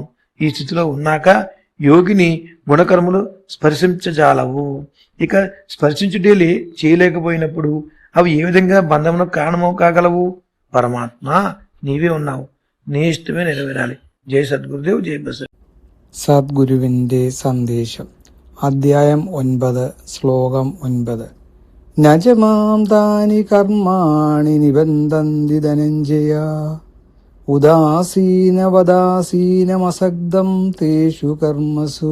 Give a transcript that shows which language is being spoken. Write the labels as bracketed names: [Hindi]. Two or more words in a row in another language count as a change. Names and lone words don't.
[Telugu] ఈ స్థితిలో ఉన్నాక యోగిని గుణకర్మలు స్పర్శించజాలవు. ఇక స్పర్శించుటేలే చేయలేకపోయినప్పుడు అవి ఏ విధంగా బంధమునకు కారణము కాగలవు? పరమాత్మ నీవే ఉన్నావు, నీ ఇష్టమే నెరవేరాలి. జై సద్గురుదేవ్, జై బస. [Malayalam] സദ്ഗുരുവിന്റെ സന്ദേശം അധ്യായം 9 ശ്ലോകം 9. [Sanskrit] നജമാം താനി കർമാണി നിബന്ധന്തി ധനഞ്ജയ ഉദാസീനവദാസീനമസഗ്ധം തേഷു കർമ്മസു.